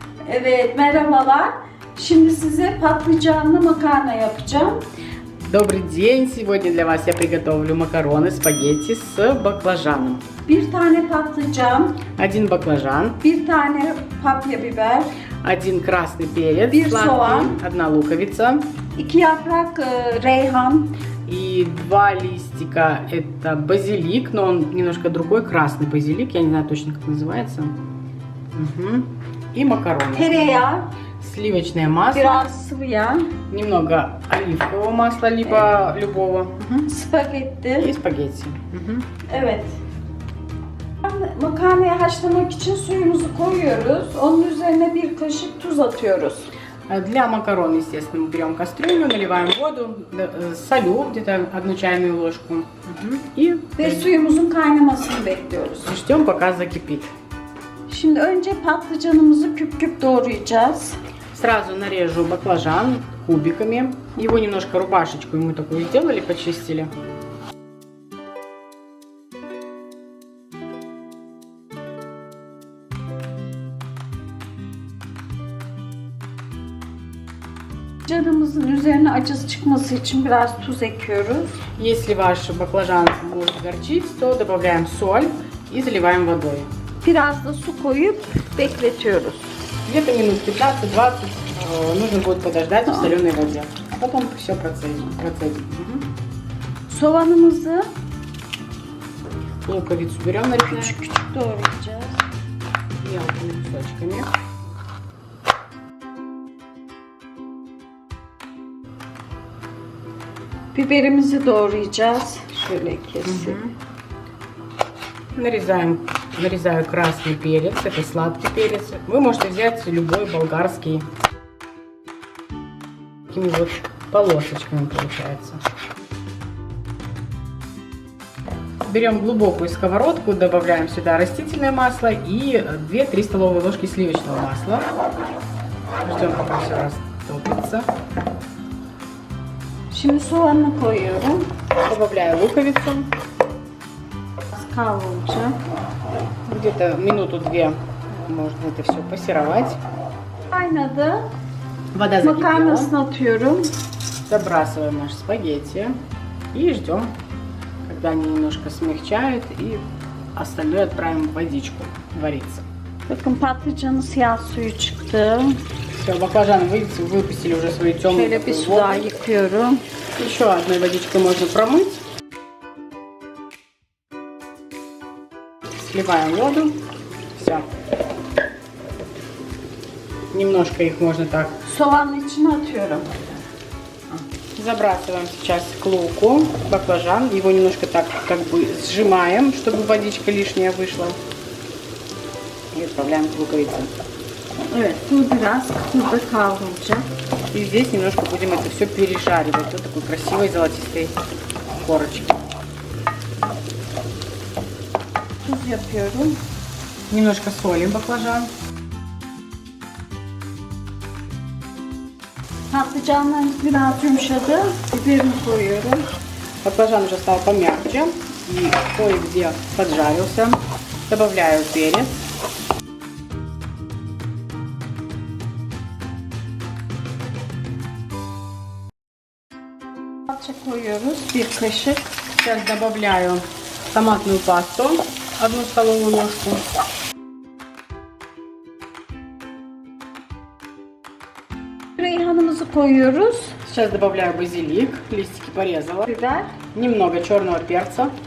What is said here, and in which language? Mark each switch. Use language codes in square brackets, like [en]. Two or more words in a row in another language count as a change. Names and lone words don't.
[tr] Evet, merhabalar. Şimdi size patlıcanlı makarna yapacağım. [ru] Добрый день! Сегодня для вас я приготовлю макароны, спагетти с баклажаном. [tr] Bir tane patlıcan, [ru] Один баклажан, [tr] bir tane papya biber, [ru] один красный перец [tr] Bir [ru] сладкий, [tr] soğan. [ru] одна луковица [tr] 2 yaprak reyhan, [ru] и два листика. Это базилик, но он немножко другой, красный базилик, я не знаю точно как называется. И макароны. [tr] tereyağı, [ru] Сливочное масло, [tr] biraz sıvı yağ, [ru] немного оливкового масла, либо любого. И [tr] spagetti. [ru] спагетти. [tr] Evet. Makarnayı haşlamak için suyumuzu koyuyoruz. Onun üzerine bir kaşık tuz atıyoruz. [ru] Для макарон, естественно, мы берем кастрюлю, наливаем воду, солю где-то 1 чайную ложку и [tr] Ve suyumuzun kaynamasını bekliyoruz. [ru] ждем, пока закипит. [tr] Şimdi önce patlıcanımızı küp küp doğrayacağız. [ru] Сразу нарежу баклажан кубиками. Его немножко рубашечку мы такую сделали, почистили. [tr] Patlıcanımızın üzerine acısı çıkması için biraz tuz ekliyoruz. [ru] Если ваш баклажан может горчить, то добавляем соль и заливаем водой. [tr] Biraz da su koyup bekletiyoruz. [ru] Где-то минут 15-20 нужно будет подождать в соленой воде. Потом все процедим. [tr] Soğanımızı [ru] Луковицу берем, нарезаем [tr] küçük küçük doğrayacağız. [ru] мелкими кусочками. [tr] Biberimizi doğrayacağız. Şöyle kesip. [ru] Нарезаю красный перец, это сладкий перец. Вы можете взять любой болгарский. Такими вот полосочками получается. Берем глубокую сковородку, добавляем сюда растительное масло и 2-3 столовые ложки сливочного масла. Ждем, пока все растопится. [tr] Şimdi soğanını koyuyorum. [ru] Добавляю луковицу. [tr] Kavrulacak. [ru] Где-то минуту-две можно это все пассеровать. [tr] Kaynadı. [ru] Вода закипела. [tr] Makarnasını atıyorum. [ru] Забрасываем наши спагетти и ждем, когда они немножко смягчают, и остальное отправим в водичку вариться. [tr] Bakın patlıcanın siyah suyu çıktı. [ru] Все, баклажаны, видите, выпустили уже свою темную [tr] Şöyle bir [ru] такую [tr] su daha [ru] воду. [tr] yıkıyorum. [ru] Еще одной водичкой можно промыть. Сливаем воду. Все. Немножко их можно так. [tr] Soğanın içine atıyorum. [ru] Забрасываем сейчас к луку баклажан. Его немножко так как бы сжимаем, чтобы водичка лишняя вышла. И отправляем к луковице. [tr] Evet, bu biraz burada kavrulacak. [ru] И здесь немножко будем это все пережаривать до такой красивой золотистой корочки. [tr] Tuz yapıyorum. [ru] Немножко солим баклажан. [tr] Patlıcanlarımız biraz yumuşadı. Biberini koyuyorum. [ru] Баклажан уже стал помягче и кое-где поджарился. Добавляю перец. [tr] Salça koyuyoruz. Bir kaşık. [ru] Сейчас добавляю томатную пасту, 1 столовую ложку. [tr] Reyhanımızı koyuyoruz. [ru] Сейчас добавляю базилик, листики порезала. [tr] Biber. [ru] Немного черного перца.